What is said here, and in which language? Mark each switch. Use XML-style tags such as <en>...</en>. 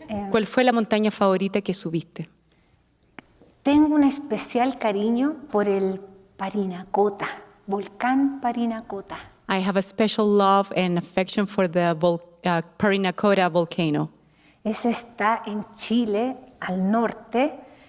<es>¿Cuál fue la montaña favorita que subiste? Tengo un especial cariño por el Parinacota, volcán Parinacota.</es> <en>I have a special love and affection for the Parinacota volcano</en> <es>Ese está en Chile, al norte,</es>